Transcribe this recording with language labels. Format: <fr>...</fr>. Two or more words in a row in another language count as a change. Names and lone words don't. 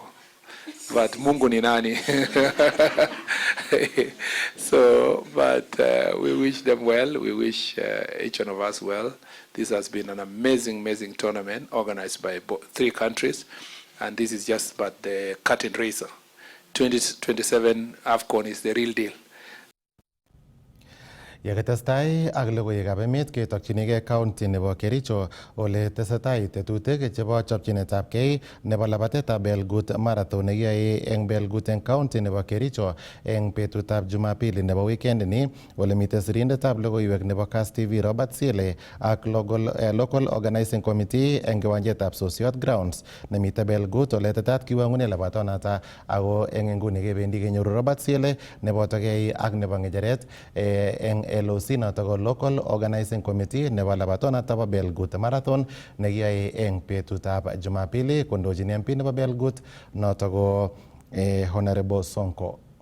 <en>But</en> <sw>Mungu ni nani?</sw> <en>So, but we wish them well. We wish each one of us well. This has been an amazing, amazing tournament organized by 3 countries. And this is just but the curtain raiser. 2027 AFCON is the real deal.</en> <kln>Yekitestai ak logoiwekab emet ketokchinigei county nebo Kericho ole tesetai tetutik chebo chopchinetabgei nebo labatetab Belgut Marathon nekiyoe eng Belgut eng county nebo Kericho eng betutab Jumapili nebo weekend ni ole mitei sirindetab logoiwek nebo Kass TV Robert Sile ak</kln> <en>local organizing committee</en> <kln>eng kiwanjetab Sosiot Grounds nemitei Belgut ole tetat kiwang'une labatonata ako eng nguni kebendi kenyoru Robert Sile nebotokei ak nebo ng'echeret eng LOC noto ko</kln> <en>Local Organizing Committee</en> <kln>nebo labatonata bo Belgut Marathon nekiyoe eng betutab Jumapili kondochin MP nebo Belgut noto ko Honorable Sonko.</kln>